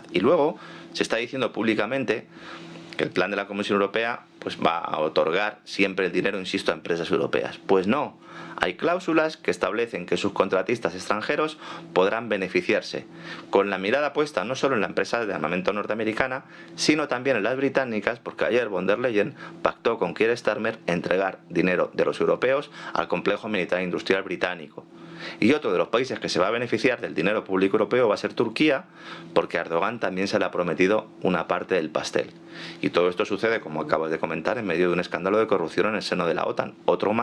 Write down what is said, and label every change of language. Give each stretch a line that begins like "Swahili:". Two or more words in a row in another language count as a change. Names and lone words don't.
Spanish: Y luego se está diciendo públicamente que el plan de la Comisión Europea pues va a otorgar siempre el dinero, insisto, a empresas europeas. Pues no, hay cláusulas que establecen que sus contratistas extranjeros podrán beneficiarse, con la mirada puesta no solo en la empresa de armamento norteamericana, sino también en las británicas, porque ayer von der Leyen pactó con Keir Starmer entregar dinero de los europeos al complejo militar industrial británico. Y otro de los países que se va a beneficiar del dinero público europeo va a ser Turquía, porque a Erdogan también se le ha prometido una parte del pastel. Y todo esto sucede, como acabas de comentar, en medio de un escándalo de corrupción en el seno de la OTAN.